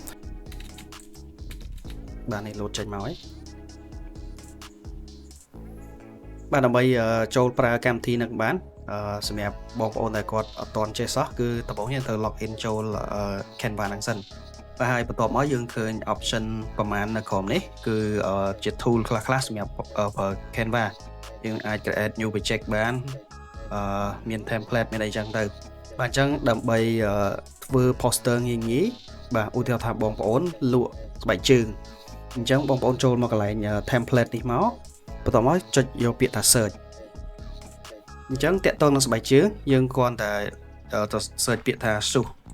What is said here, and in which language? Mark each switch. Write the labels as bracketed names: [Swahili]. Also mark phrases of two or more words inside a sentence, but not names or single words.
[Khmer] បាទនេះលោតចេញមកហើយបាទដើម្បីចូលប្រើកម្មវិធីនឹងបានសម្រាប់បងប្អូនដែលគាត់អត់ទាន់ចេះសោះគឺដំបូងយើងត្រូវ [English] log in [Khmer] ចូល Canva ហ្នឹងសិនបាទហើយបន្ទាប់មកយើងឃើញ option ប្រមាណនៅក្រោមនេះគឺជា tool ខ្លះសម្រាប់ ប្រើ Canva យើងអាច [English] create new project [Khmer] បានមាន template មានអីចឹងទៅបាទអញ្ចឹងដើម្បីធ្វើ poster ងាយៗបាទឧទាហរណ៍ថាបងប្អូនលក់ស្បែកជើងអញ្ចឹងបងប្អូនចូលមកកន្លែង template នេះមកបន្ទាប់មកចុចយកពាក្យថា search អញ្ចឹងតាក់ទងនឹងស្បែកជើងយើងគ្រាន់តែទៅ search ពាក្យថា shoe